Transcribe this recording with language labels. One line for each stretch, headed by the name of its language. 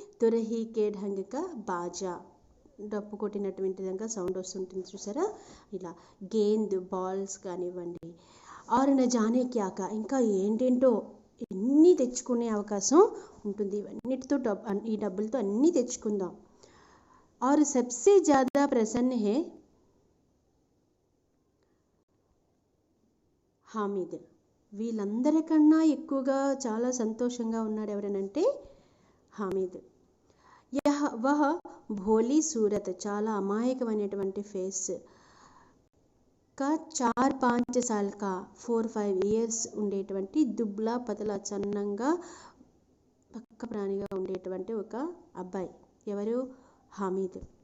Hindi: తురహీ కే ఢంగ్ కా బాజా,
Telugu: డప్పు కొట్టినటువంటి విధంగా సౌండ్ వస్తుంటుంది చూసారా ఇలా. గేంద్ బాల్స్ కానివ్వండి.
Hindi: ఆర్ న జానే క్యాకా,
Telugu: ఇంకా ఏంటేంటో ఎన్ని తెచ్చుకునే అవకాశం ఉంటుంది. ఇవన్నిటితో ఈ డబ్బులతో అన్నీ తెచ్చుకుందాం.
Hindi: और सबसे ज़्यादा प्रसन्न है హామిద్.
Telugu: వీళ్ళందరికన్నా ఎక్కువగా చాలా సంతోషంగా ఉన్నాడు ఎవరనంటే హామిద్.
Hindi: వహ భోలీ సూరత్,
Telugu: చాలా అమాయకమైనటువంటి ఫేస్.
Hindi: కా 4-5 साल का
English: 4-5 years
Telugu: ఉండేటువంటి
Hindi: దుబ్లా పతలా
Telugu: చన్నంగా పక్క ప్రాణిగా ఉండేటువంటి ఒక అబ్బాయి. ఎవరు? హామిద్.